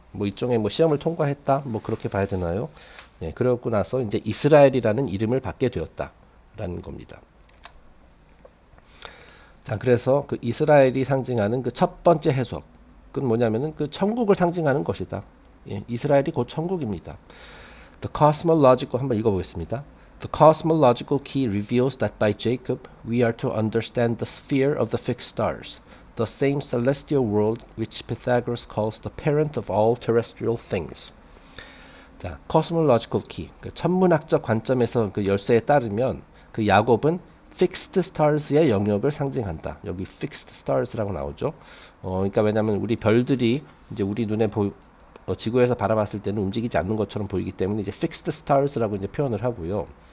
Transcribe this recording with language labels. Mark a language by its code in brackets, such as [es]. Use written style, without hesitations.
[ko] 뭐 일종의 뭐 시험을 통과했다, 뭐 그렇게 봐야 되나요? 네, 그러고 나서 이제 이스라엘이라는 이름을 받게 되었다라는 겁니다. 자, 그래서 그 이스라엘이 상징하는 그 첫 번째 해석은 뭐냐면은 그 천국을 상징하는 것이다. 예, 이스라엘이 곧 천국입니다. The cosmological, 한번 읽어보겠습니다. [en] The cosmological key reveals that by Jacob we are to understand the sphere of the fixed stars, the same celestial world which Pythagoras calls the parent of all terrestrial things. [ko] 자, cosmological key, 그 천문학적 관점에서 그 열쇠에 따르면 그 야곱은 fixed stars의 영역을 상징한다. 여기 fixed stars라고 나오죠. 그러니까 왜냐하면 우리 별들이 이제 우리 눈에 지구에서 바라봤을 때는 움직이지 않는 것처럼 보이기 때문에 이제 fixed stars라고 이제 표현을 하고요.